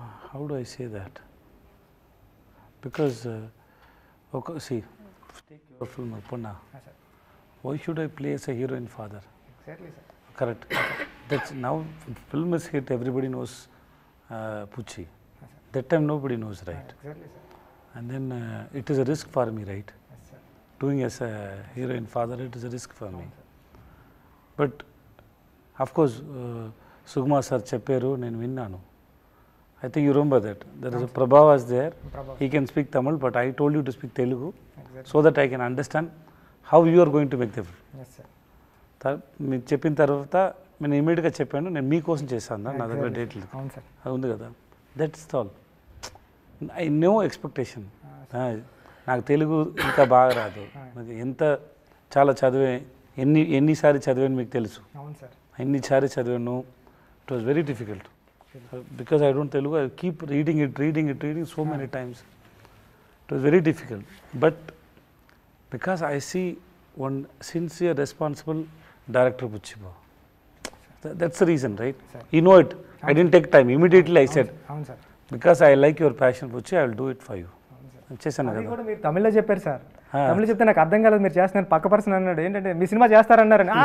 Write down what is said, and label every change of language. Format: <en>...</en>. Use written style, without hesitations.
<en>How do I say that, because see, take your film Uppuna. Why should I play as a hero and father? Exactly, sir. Correct. That's now film is hit, everybody knows Pucci. That time nobody knows, right? Exactly, sir. And then it is a risk for me, right? Yes, sir. Doing as a hero and father, it is a risk for me. But of course Sugma sir</en> <te>చెప్పారు, నేను విన్నాను.</te> <en>I think you remember that. There is a Prabha was there. He can speak Tamil, but I told you to speak Telugu so that I can understand how you are going to make the film. Yes sir</en> <te>మీరు చెప్పిన తర్వాత నేను ఇమీడియట్గా చెప్పాను, నేను మీకోసం చేశాను నా దగ్గర డేట్ లేదు, అవును సార్ అది ఉంది కదా.</te> <en>That's all. I no expectation.</en> <te>నాకు తెలుగు ఇంకా బాగా రాదు, నాకు ఎంత చాలా చదివే ఎన్నిసారి చదివాను మీకు తెలుసు, అవును సార్ ఎన్నిసారి చదివాను.</te> <en>It was very difficult because I don't Telugu. I keep reading so many times. It was very difficult. But because I see one sincere, responsible director, Puchiba. That's the reason, right? Sir. You know it. I didn't take time. Immediately I said,</en> <te>అవును sir</te> <en>because I like your passion, Puchi, I will do it for you.</en> <te>చేశాను అది కదా. కూడా మీరు తమిళ్లో చెప్పారు sir. తమిళ చెప్తే నాకు అర్థం కాలేదు, మీరు చేస్తున్నారు పక్క పర్సన్ అన్నాడు, ఏంటంటే మీ సినిమా చేస్తారన్నారని.</te>